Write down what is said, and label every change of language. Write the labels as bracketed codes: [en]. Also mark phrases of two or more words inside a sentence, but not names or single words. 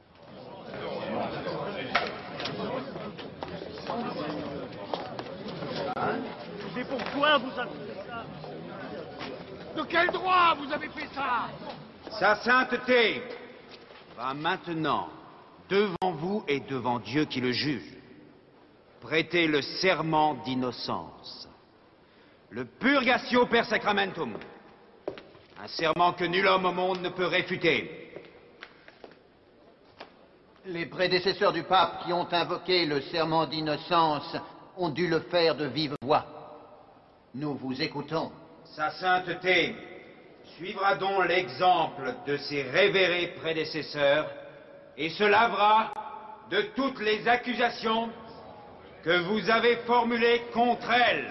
[fr] Mais pourquoi vous avez fait ça? De quel droit vous avez fait ça? Sa sainteté va maintenant, devant vous et devant Dieu qui le juge, prêtez le serment d'innocence, le [la] purgatio per sacramentum, [fr] un serment que nul homme au monde ne peut réfuter. Les prédécesseurs du pape qui ont invoqué le serment d'innocence ont dû le faire de vive voix. Nous vous écoutons. Sa sainteté suivra donc l'exemple de ses révérés prédécesseurs et se lavera de toutes les accusations que vous avez formulées contre elle.